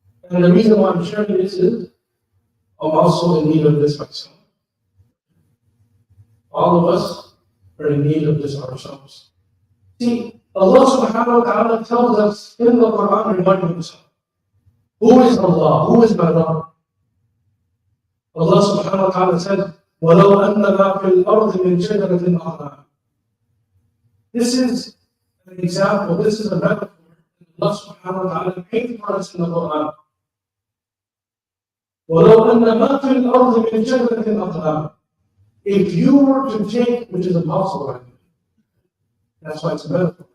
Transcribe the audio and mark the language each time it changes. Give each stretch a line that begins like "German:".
English: And the reason why I'm sharing this is, I'm also in need of this myself. All of us are in need of this ourselves. See, Allah subhanahu wa ta'ala tells us in the Quran regarding himself. Who is Allah? Who is my Rabb?
Arabic: Allah subhanahu wa ta'ala
English: said,
Arabic: وَلَوْ أَنَّمَا فِي الْأَرْضِ مِنْ شَجَرَةٍ أَعْلَامٍ.
English: This is an example, this is a metaphor Allah subhanahu wa ta'ala painted for us in the Quran.
Arabic: وَلَوْ أَنَّمَا فِي الْأَرْضِ مِنْ شَجَرَةٍ أَعْلَامٍ.
English: If you were to take, which is impossible, that's why it's a metaphor.